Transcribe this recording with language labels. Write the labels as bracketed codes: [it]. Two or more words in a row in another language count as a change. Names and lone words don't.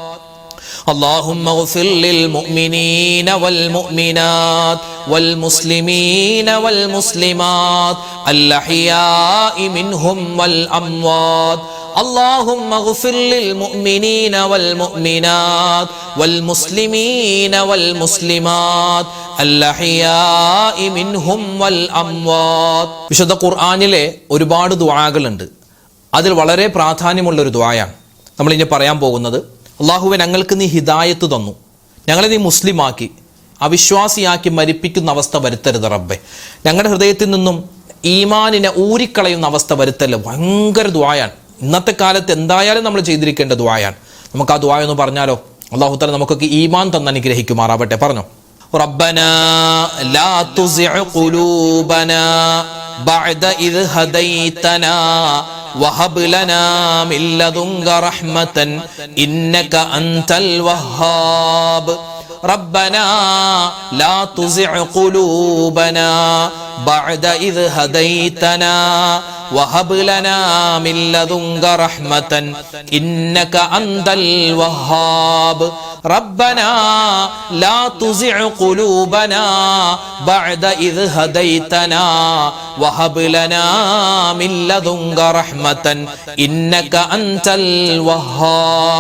[ar] اللهم اغفر للمؤمنين والمؤمنات والمسلمين والمسلمات الأحياء منهم والأموات. اللهم اغفر للمؤمنين والمؤمنات والمسلمين والمسلمات الأحياء منهم والأموات. [ml] വിശുദ്ധ ഖുർആനിലെ ഒരുപാട് ദുആകളുണ്ട്. അതിൽ വളരെ പ്രാധാന്യമുള്ള ഒരു ദുആയാണ് നമ്മൾ ഇനി പറയാൻ പോകുന്നത്. അല്ലാഹുവേ, ഞങ്ങൾക്ക് നീ ഹിദായത്ത് തന്നു, ഞങ്ങളെ നീ മുസ്ലിമാക്കി, അവിശ്വാസിയാക്കി മരിപ്പിക്കുന്ന അവസ്ഥ വരുത്തരുത് റബ്ബേ. ഞങ്ങളുടെ ഹൃദയത്തിൽ നിന്നും ഈമാനിനെ ഊരിക്കളയുന്ന അവസ്ഥ വരുത്തല്ല. ഭയങ്കര ദുആയാണ്. ഇന്നത്തെ കാലത്ത് എന്തായാലും നമ്മൾ ചെയ്തിരിക്കേണ്ട ദുആയാണ്. നമുക്ക് ആ ദുആ ഒന്ന് പറഞ്ഞാലോ? അല്ലാഹു തആല നമുക്കൊക്കെ ഈമാൻ തന്ന് അനുഗ്രഹിക്കുമാറാവട്ടെ. പറഞ്ഞോ, [ar] ربنا لا تزغ قلوبنا بعد إذ هديتنا وهب لنا من لدنك رحمة إنك أنت الوهاب. ربنا لا تزغ قلوبنا بعد إذ هديتنا وهب لنا من لدنك رحمة إنك أنت الوهاب. ربنا لا تزغ قلوبنا بعد إذ هديتنا وهب لنا من لدنك رحمة إنك أنت الوهاب.